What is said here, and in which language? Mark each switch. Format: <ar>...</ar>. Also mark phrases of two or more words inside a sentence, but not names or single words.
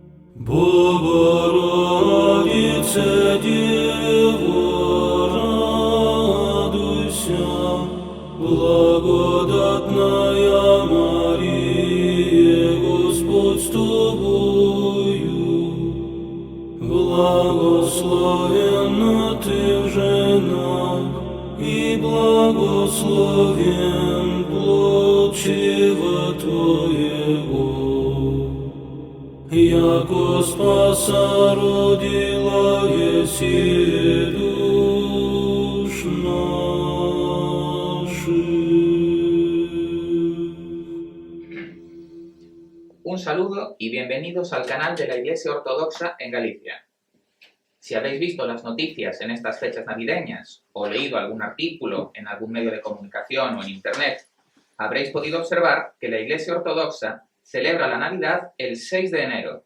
<cu>Богородице, Дева, радуйся, благодатная Мария, Господь с тобою, благословенна ты в женах, и благословен плод чрева твоего. Яко спаса родила еси душ наших.</cu> <es>Un saludo y bienvenidos al canal de la Iglesia Ortodoxa en Galicia. Si habéis visto las noticias en estas fechas navideñas o leído algún artículo en algún medio de comunicación o en internet, habréis podido observar que la Iglesia Ortodoxa celebra la Navidad el 6 de enero.</es>